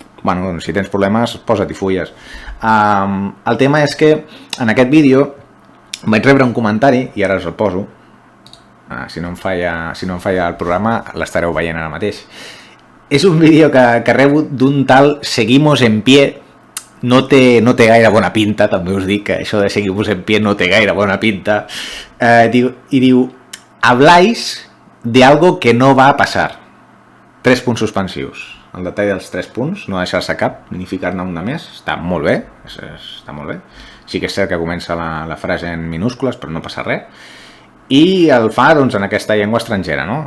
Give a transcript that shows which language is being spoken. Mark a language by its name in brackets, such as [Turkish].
[Catalan] Bueno, si tens problemes, posa't-hi fulles. El tema és que en aquest vídeo vaig rebre un comentari, i ara us el poso, si no em falla el programa, l'estareu veient ara mateix. És un vídeo que rebo d'un tal Seguimos en Pie. No té gaire bona pinta, també us dic que això de Seguimos en Pie no té gaire bona pinta. [Spanish] Diu, habláis de algo que no va a pasar. [Catalan] 3 punts suspensius. El detall dels 3 punts, no deixar-se cap, ni ficar-ne una més, està molt bé, està molt bé. Sí que és cert que comença la frase en minúscules, però no passa res. I el fa doncs, en aquesta llengua estrangera, no?